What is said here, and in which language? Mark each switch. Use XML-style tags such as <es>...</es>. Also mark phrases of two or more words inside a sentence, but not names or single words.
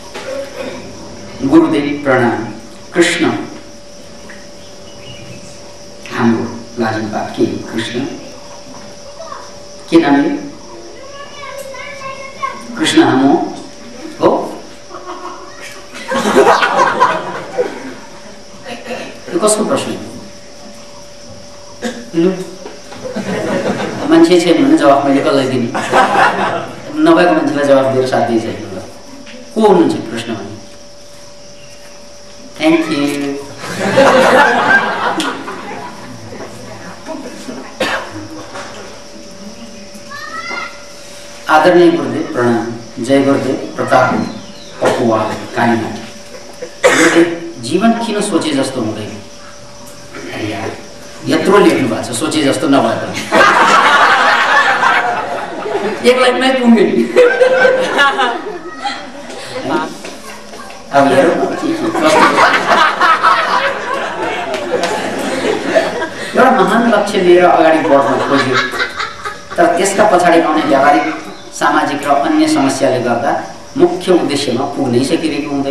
<ne>गुरुदेव प्रणाम। कृष्ण हाम्रो लाजिमपाट</ne> <hi>के कृष्ण के नाम है?</hi> <ne>कृष्ण हाम्रो हो? यो कसको प्रश्न? मान्छे छैन भने जवाफ मैले कसलाई दिने? नभएको मान्छेलाई जवाफ दिएर साध्य छैन। को हुनुहुन्छ कृष्ण भने?</ne> <en>thank you.</en> <ne>आदरणीय गुरुदेव प्रणाम। जय गुरुदेव। प्रताप पपुवा कालीमाटी। गुरुदेव जीवन किन सोचे जस्तो हुँदैन? यत्रो लेख्नु भएको छ, सोचे जस्तो नभए पनि एक लाइनमै पुग्यो नि। अब हेरौँ एउटा महान लक्ष्य लिएर अगाडि बढ्न खोज्यो, तर त्यसका पछाडि आउने व्यावहारिक सामाजिक र अन्य समस्याले गर्दा मुख्य उद्देश्यमा पुग्नै सकिरहेको हुँदैन।</ne>